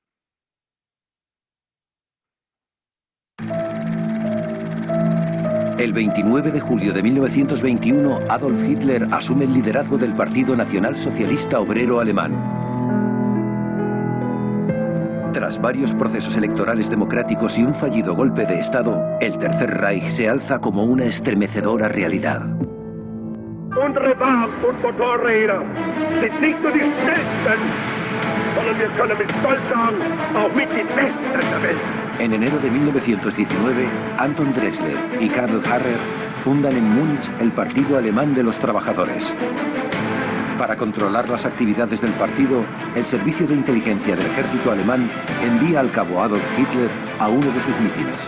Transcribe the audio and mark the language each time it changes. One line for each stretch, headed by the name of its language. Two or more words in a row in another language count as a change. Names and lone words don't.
Spanish: El 29 de julio de 1921, Adolf Hitler asume el liderazgo del Partido Nacional Socialista Obrero Alemán. Tras varios procesos electorales democráticos y un fallido golpe de Estado, el Tercer Reich se alza como una estremecedora realidad.
German: Unsere Bahn- und Motorräder sind nicht nur die schnellsten, sondern wir können mit Stolz sagen, auch mit die besten der Welt.
Spanish: En enero de 1919, Anton Drexler y Karl Harrer fundan en Múnich el Partido Alemán de los Trabajadores. Para controlar las actividades del partido, el Servicio de Inteligencia del Ejército Alemán envía al cabo Adolf Hitler a uno de sus mítines.